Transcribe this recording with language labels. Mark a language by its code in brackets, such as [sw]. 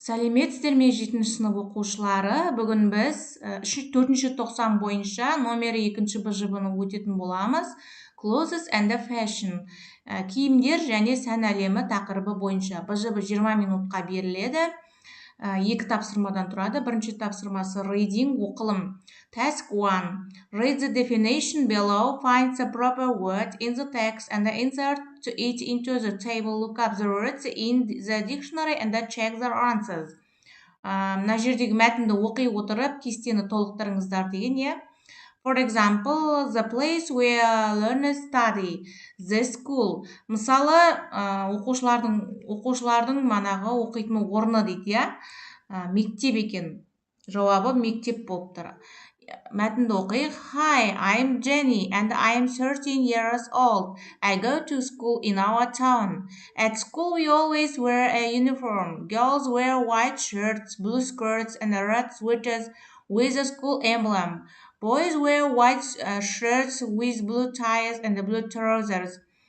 [kk] Сәлеметсіздер ме 7-ші сынып оқушылары? Бүгін біз 4-ші тоқсан бойынша номері 2-ші БЖБ-ны өтетін боламыз. [en] Clothes and fashion. [kk] Киімдер және сән әлемі тақырыбы бойынша. БЖБ 20 минутқа беріледі. Екі тапсырмадан тұрады. Бірінші тапсырмасы reading, оқылым. [en] Task 1. Read the definition below, find the proper word in the text and insert it into the table. Look up the words in the dictionary and check their answers. [kk] Мына жердегі мәтінді оқи отырып, кестені толықтырыңыздар деген, иә? [en] For example, the place where learners study, the school. [kk] Мысалы, оқушылардың манағы оқитын орны дейді, иә? Мектеп екен. Жауабы мектеп болып тұр. Мәтінді оқиық. [en] Hi, I'm Jenny and I'm 13 years old. I go to school in our town. At school we always wear a uniform. Girls wear white shirts, blue skirts and red sweaters with a school emblem. Boys wear white shirts with blue ties and blue trousers.